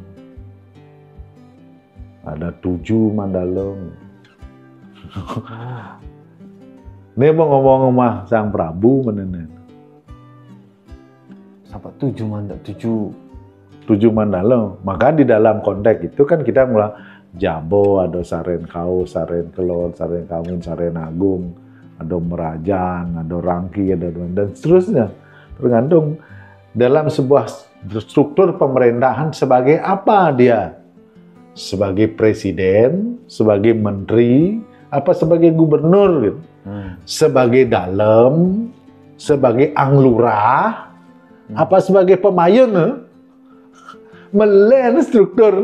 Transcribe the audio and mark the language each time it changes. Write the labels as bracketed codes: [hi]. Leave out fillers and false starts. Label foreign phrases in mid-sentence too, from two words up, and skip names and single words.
[id] Ada 7 Mandala. Ini mau ngomong Sang Prabu menenen. Sampai 7 Mandala. Maka di dalam konteks itu kan kita mulai Jabo, ada Saren Kau, Saren Kelon, Saren Kawin, Saren Agung, ada Merajan, ada Rangki, dan seterusnya. Tergantung dalam sebuah struktur pemerintahan sebagai apa dia? Sebagai presiden, sebagai menteri, apa sebagai gubernur gitu. Sebagai dalem, sebagai anglurah, apa sebagai pemayun, melen struktur.